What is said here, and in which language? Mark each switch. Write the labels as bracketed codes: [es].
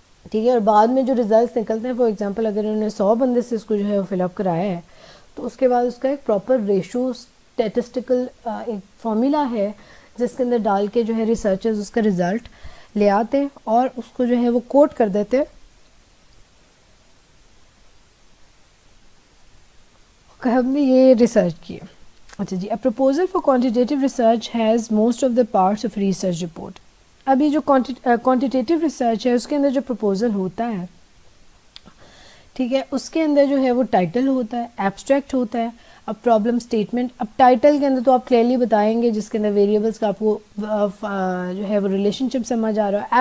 [ur] ٹھیک ہے, اور بعد میں جو ریزلٹس نکلتے ہیں, [en] for example [ur] اگر انہوں نے 100 بندے سے اس کو جو ہے فل اپ کرایا ہے, تو اس کے بعد اس کا ایک پراپر ریشو اسٹیٹسٹیکل ایک فارمولا ہے جس کے اندر ڈال کے جو ہے ریسرچرز اس کا رزلٹ لے آتے ہیں اور اس کو جو ہے وہ کوٹ کر دیتے ہیں کہ ہم نے یہ ریسرچ کی. اچھا جی, [en] a proposal for quantitative research has most of the parts of research report. [ur] اب یہ جو quantitative research ہے اس کے اندر جو proposal ہوتا ہے, ٹھیک ہے, اس کے اندر جو ہے وہ ٹائٹل ہوتا ہے, ایبسٹریکٹ ہوتا ہے, اب پرابلم اسٹیٹمنٹ. اب ٹائٹل کے اندر تو آپ کلیئرلی بتائیں گے جس کے اندر ویریبلس کا آپ کو جو ہے وہ ریلیشن شپ سمجھ آ رہا ہے.